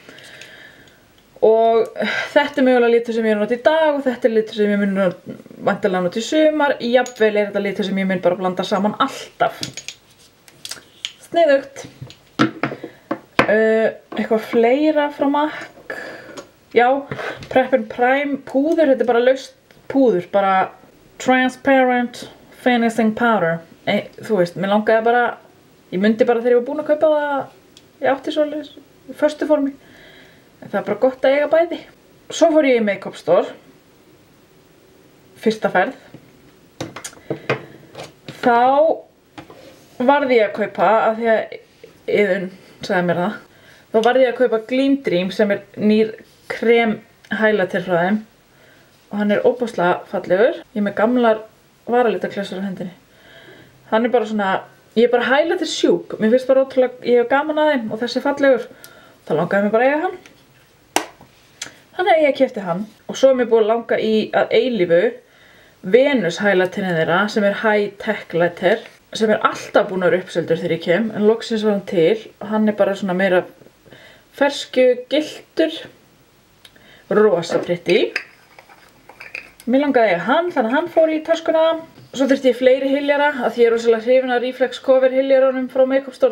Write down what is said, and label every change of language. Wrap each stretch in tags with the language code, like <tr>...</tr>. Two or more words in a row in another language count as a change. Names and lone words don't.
<is>Og þetta er mögulega litur sem ég er að nota í dag og þetta er litur sem ég mun væntanlega nota í sumar. Jafnvel er þetta litur sem ég mun bara blanda saman alltaf. Sniðugt. Eitthvað fleira frá MAC. Já, Prep and Prime púður, þetta er bara laust púður, bara</is> <en>transparent finishing powder.</en> <is>Þú veist, mér langaði bara, ég myndi bara þegar ég var búin að kaupa það, ég átti svolítið í föstu formi. Það er bara gott að eiga bæði. Svo fór ég í make-up store. Fyrsta ferð. Þá varð ég að kaupa, af því að Iðunn sagði mér það. Þá varð ég að kaupa Gleam Dream sem er nýr krem highlighter frá þeim. Og hann er óbúslega fallegur. Ég er með gamlar varalitarklössur á hendinni. Hann er bara svona, ég er bara highlighter sjúk. Mér finnst bara ótrúlega, ég hef gaman að þeim og þessi er fallegur. Þá langaði mér bara að eiga hann. Þannig að ég keypti hann og svo er mér búin að langa í að eilífu Venus highlighterinn þeirra sem er</is> <en>high tech lighter</en> <is>sem er alltaf búin að vera uppseldur þegar ég kem en loksins var hann til og hann er bara svona meira fersku giltur rosa pretty. Mér langaði að eiga hann þannig að hann fór í taskuna. Svo þurfti ég fleiri hyljara af því ég er rosalega hrifin af Reflex Cover hyljaranum frá Make-up Store.</is>